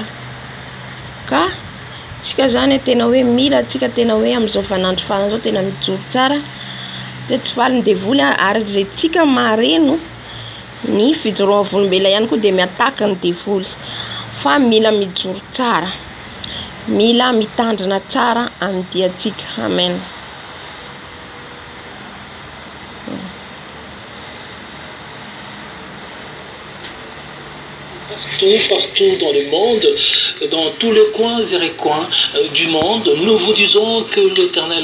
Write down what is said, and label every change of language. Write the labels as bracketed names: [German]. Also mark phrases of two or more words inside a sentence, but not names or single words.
[Malagasy] Ka tsika zany tena hoe mila tsika tena hoe amin'izao vanandro farany zao tena mijoro tsara de tsy valiny devoly ary zay tsika mareno ny fijoroana volombela ihany koa de miataka ny devoly fa mila mijoro tsara, mila mitandrina tsara amin'ny diatsika. Amen. [French] Partout dans le monde, dans tous les coins et recoins du monde, nous vous disons que l'Éternel